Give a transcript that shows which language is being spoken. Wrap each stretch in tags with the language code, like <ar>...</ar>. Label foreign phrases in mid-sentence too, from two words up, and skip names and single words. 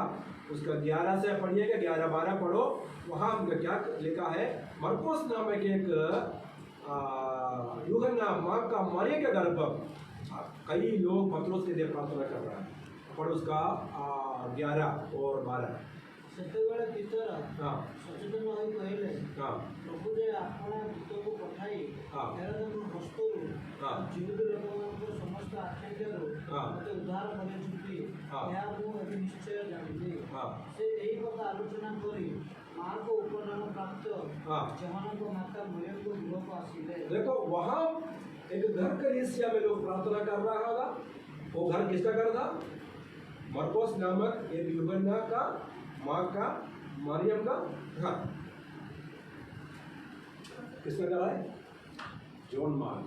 <hi>उसका 11 से पढ़िएगा, 11-12 पढ़ो। वहाँ हमने क्या लिखा है, मरकुस नामक एक यूहन्ना माँ का मरियम के घर पर कई लोग पत्रोस के लिए प्रार्थना कर रहे हैं। पढ़ो उसका 11 और 12।</hi> <or>ସେତେବେଳେ ପିତର</or> <hi>हाँ</hi> <or>ସଚେତନ ହୋଇ କହିଲେ,</or> <hi>हाँ</hi> <or>ପ୍ରଭୁ ଯେ ଆପଣ ଦୂତକୁ ପଠାଇ ହଁ। ହେରୋଦଙ୍କ ହସ୍ତରୁ ହଁ। ଜୀବିତ ଲୋକମାନଙ୍କ ସମସ୍ତ ଆକ୍ଷେପରୁ ହଁ। ମୋତେ ଉଦ୍ଧାର କରିଛନ୍ତି, ହଁ। ଏହା ମୁଁ ଏବେ ନିଶ୍ଚୟ ଜାଣିଲି।</or> <hi>हाँ</hi> <or>ସେ ଏହି କଥା ଆଲୋଚନା କରି ମାଆଙ୍କ ଉପନାମ ପ୍ରାପ୍ତ</or> <hi>हाँ।</hi> <or>ଜହନଙ୍କ ମାତା ମରିୟମଙ୍କ ଗୃହକୁ ଆସିଲେ।</or> <hi>देखो वहाँ एक घर कलीसिया में लोग प्रार्थना कर रहा था। वो घर किसका घर था? मरकोस नामक एक यूहन्ना का माँ का मरियम का घर। किसका घर है? जॉन मार्क।</hi>